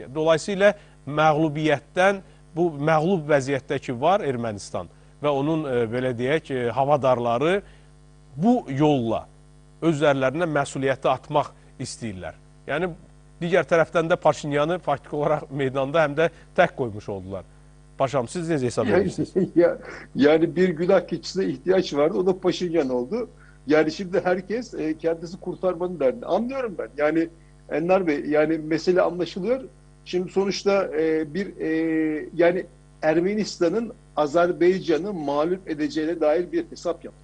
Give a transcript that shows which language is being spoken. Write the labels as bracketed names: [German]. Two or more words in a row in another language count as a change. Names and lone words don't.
[Azerbaijani] Dolayısıyla məğlubiyyətdən, bu məğlub vəziyyətdəki var Ermənistan və onun belə deyək, havadarları bu yolla öz üzərlərinə məsuliyyəti atmaq istəyirlər. Yəni digər tərəfdən də Paşinyanı faktik olaraq meydanda həm də tək qoymuş oldular. Paşam, siz necə hesab edirsiniz? [Turkish] Yani bir günah keçisine ihtiyaç vardı, o da Paşinyan oldu. Yani şimdi herkes kendisi kurtarmanın derdinde. Anlıyorum ben. Yani Enver Bey, yani mesele anlaşılıyor. Şimdi sonuçta yani Ermenistan'ın Azerbaycan'ı mağlup edeceğine dair bir hesap yaptılar.